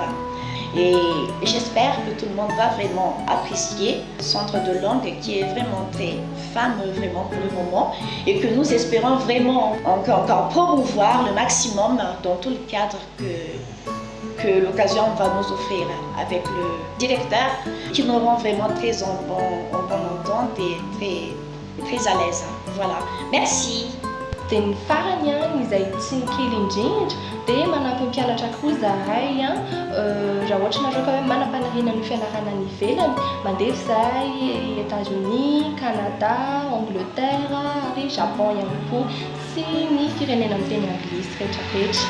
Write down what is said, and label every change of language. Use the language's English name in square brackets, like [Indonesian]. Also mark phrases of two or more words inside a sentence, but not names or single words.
[French] Et j'espère que tout le monde va vraiment apprécier ce centre de langue qui est vraiment très fameux vraiment pour le moment et que nous espérons vraiment encore promouvoir le maximum dans tout le cadre que l'occasion va nous offrir avec le directeur qui nous rend vraiment très en bonne entente et très à l'aise. Voilà, merci. [Malagasy] Dia ny farany izay tsy kely indrindra dia manampy mpianatra koa izahay raha ohatra nareo ka hoe manam-panahina ny fianarana any ivelany mandeha izahay États-Unis, Canada, Angleterre ary Japon ihany koa sy ny firenena miteny anglisy rehetrarehetra.